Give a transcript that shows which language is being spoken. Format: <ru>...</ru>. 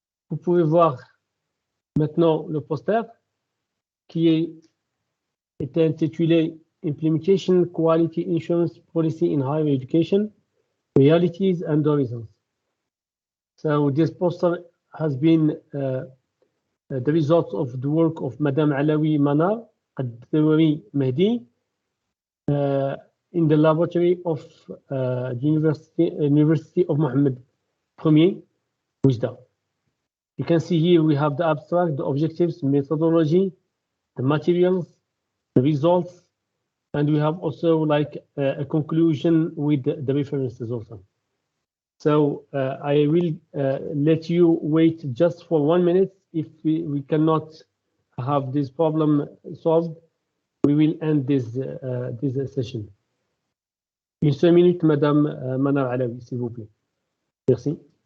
<fr>Vous pouvez voir maintenant le poster qui était intitulé Implementation Quality Insurance Policy in Higher Education, Realities and Horizons.</fr> <en>So this poster has been the result of the work of Madame Alaoui Mana Qaddawi Mehdi in the laboratory of the University of Mohammed I, Oujda. You can see here we have the abstract, the objectives, methodology, the materials, the results, and we have also like a conclusion with the references also. So I will let you wait just for 1 minute. If we cannot have this problem solved, we will end this session.</en> <fr>Une seule minute, Madame Mana Alaoui, s'il vous plaît. Merci.</fr>